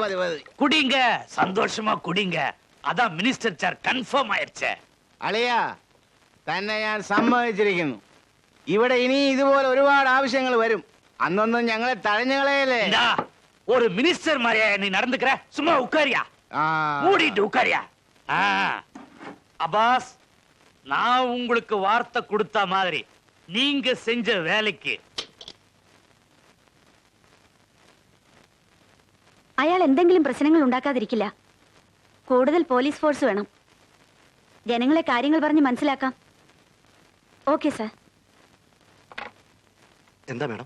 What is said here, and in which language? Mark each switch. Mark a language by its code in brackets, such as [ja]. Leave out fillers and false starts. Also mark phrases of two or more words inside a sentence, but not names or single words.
[ta] குடிங்க சந்தோஷமா குடிங்க அதான் [en] minister chair confirm [ta] ஆயிருச்சே [ml] അളിയ തന്നെ ഞാൻ സമ്മതിച്ചിരിക്കുന്നു. ഇവിടെ ഇനി ഇതുപോലെ ഒരുപാട് ആവശ്യങ്ങൾ വരും. അന്നൊന്നും ഞങ്ങളെ തഴഞ്ഞു കളയല്ലേ. [ta] இந்தா, ஒரு மினிஸ்டர் மாதிரியா நீ நடந்துக்கிற சும்மா உட்காரியா ആ. மூடிட்டு உட்காரியா அப்பாஸ் நான் உங்களுக்கு வார்த்தை கொடுத்த மாதிரி நீங்க செஞ்ச வேலைக்கு [ml] അയാൾ എന്തെങ്കിലും പ്രശ്നങ്ങൾ ഉണ്ടാക്കാതിരിക്കില്ല. കൂടുതൽ പോലീസ് ഫോഴ്സ് വേണം. ജനങ്ങളെ കാര്യങ്ങൾ പറഞ്ഞ് മനസ്സിലാക്കാം. [en] okay sir. [ml] എന്താ മേഡം?